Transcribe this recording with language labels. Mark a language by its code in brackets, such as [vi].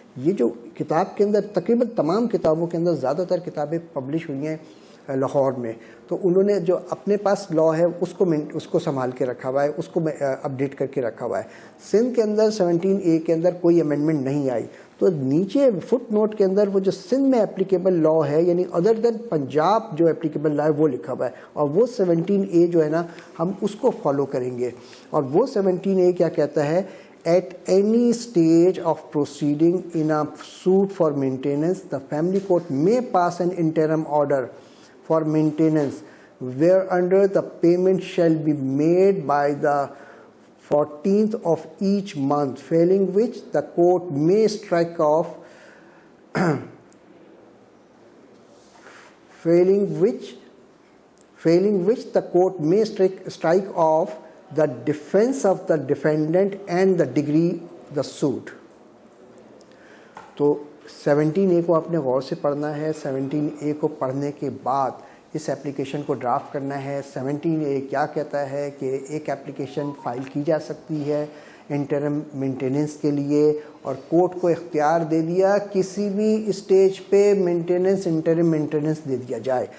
[ur] یہ جو کتاب کے اندر تقریباً تمام کتابوں کے اندر زیادہ تر کتابیں پبلش ہوئی ہیں لاہور میں، تو انہوں نے جو اپنے پاس لا ہے اس کو سنبھال کے رکھا ہوا ہے، اس کو اپڈیٹ کر کے رکھا ہوا ہے. سندھ کے اندر 17A کے اندر کوئی امینڈمنٹ نہیں آئی، تو نیچے فٹ نوٹ کے اندر وہ جو سندھ میں اپلیکیبل لا ہے، یعنی [en] other than [ur] پنجاب جو اپلیکیبل لا ہے وہ لکھا ہوا ہے، اور وہ 17A جو ہے نا ہم اس کو فالو کریں گے. اور وہ 17A کیا کہتا ہے؟ [en] At any stage of proceeding in a suit for maintenance, the family court may pass an interim order for maintenance whereunder the payment shall be made by the 14th of each month, failing which the court may strike off failing which the court may strike off the defense of the defendant and the degree the suit. [ur] تو 17A کو آپ نے غور سے پڑھنا ہے. 17A کو پڑھنے کے بعد اس ایپلیکیشن کو ڈرافٹ کرنا ہے. 17A کیا کہتا ہے کہ ایک ایپلیکیشن فائل کی جا سکتی ہے انٹرم مینٹیننس کے لیے، اور کورٹ کو اختیار دے دیا کسی بھی اسٹیج پہ انٹرم مینٹیننس دے دیا جائے.